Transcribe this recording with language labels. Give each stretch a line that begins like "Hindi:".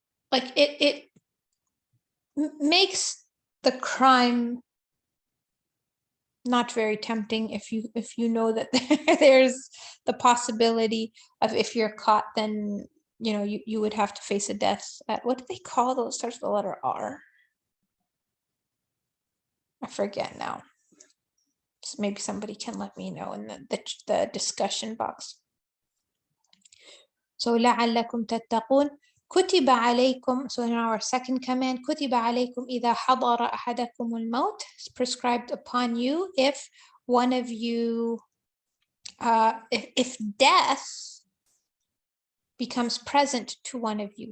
English: Like it makes the crime not very tempting if you know that there's the possibility of, if you're caught, then you would have to face a death. What do they call those? Starts with the letter R. I forget now. So maybe somebody can let me know in the discussion box.
Arabic: So لعلكم تتقون. كتب عليكم,
English: so in our second command,
Arabic: كتب عليكم إذا حضر أحدكم الموت,
English: it's prescribed upon you if one of you, if death becomes present to one of you.